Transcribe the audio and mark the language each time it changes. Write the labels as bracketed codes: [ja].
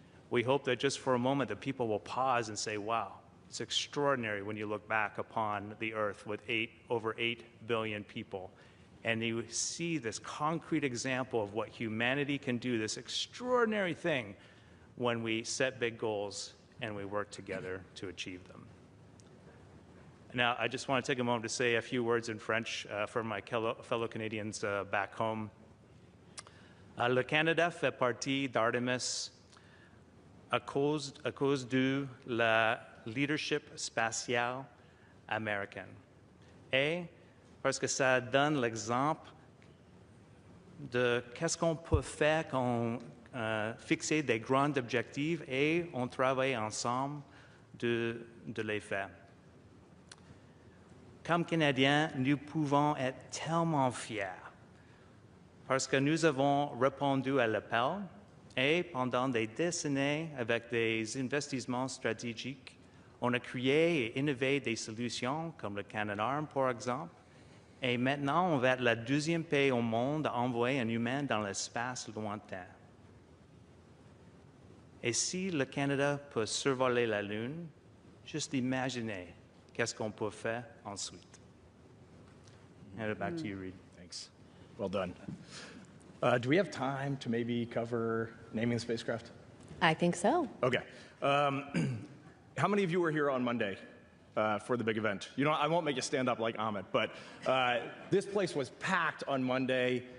[en] We hope that just for a moment that people will pause and say, wow, it's extraordinary when you look back upon the Earth with over 8 billion people, and you see this concrete example of what humanity can do, this extraordinary thing when we set big goals and we work together to achieve them. Now, I just want to take a moment to say a few words in French for my fellow Canadians back home. [fr] Le Canada fait partie d'Artemis à cause de la leadership spatiale américaine. Et parce que ça donne l'exemple de qu'est-ce qu'on peut faire quand fixer des grands objectifs et on travaille ensemble de les faire. Comme Canadiens, nous pouvons être tellement fiers parce que nous avons répondu à l'appel et pendant des décennies, avec des investissements stratégiques, on a créé et innové des solutions comme le Canadarm, par exemple. Et maintenant, on va être le deuxième pays au monde à envoyer un humain dans l'espace lointain. Et si le Canada peut survoler la Lune, juste imaginez qu'est-ce qu'on peut faire ensuite. [en] Hand it back to you, Reid. Thanks. Well done. Do we have time to maybe cover naming the spacecraft? I think so. Okay. How many of you were here on Monday for the big event? You know, I won't make you stand up like Ahmed, but this place was packed on Monday.